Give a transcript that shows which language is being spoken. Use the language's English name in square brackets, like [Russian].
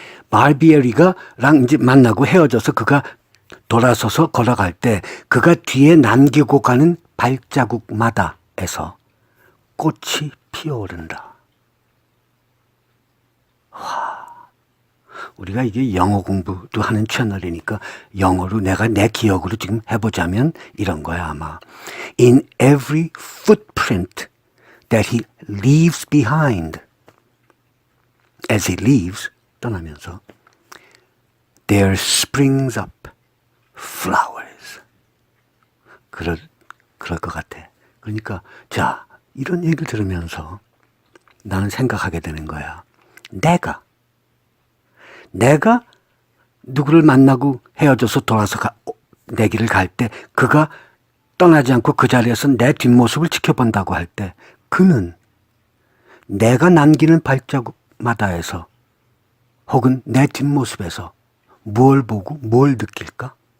[Korean] 발비에리가랑 이제 만나고 헤어져서 그가 돌아서서 걸어갈 때 그가 뒤에 남기고 가는 발자국마다에서 꽃이 피어오른다. 와, 우리가 이게 영어 공부도 하는 채널이니까 영어로 내가 내 기억으로 지금 해보자면 이런 거야 아마. [English] In every footprint that he leaves behind, as he leaves, [Korean] 떠나면서 [English] there springs up flowers. [Korean] 그럴 것 같아. 그러니까 자 이런 얘기를 들으면서 나는 생각하게 되는 거야. 내가 누구를 만나고 헤어져서 돌아서 내 길을 갈 때 그가 떠나지 않고 그 자리에서 내 뒷모습을 지켜본다고 할 때 그는 내가 남기는 발자국마다에서 혹은 내 뒷모습에서 뭘 보고 뭘 느낄까?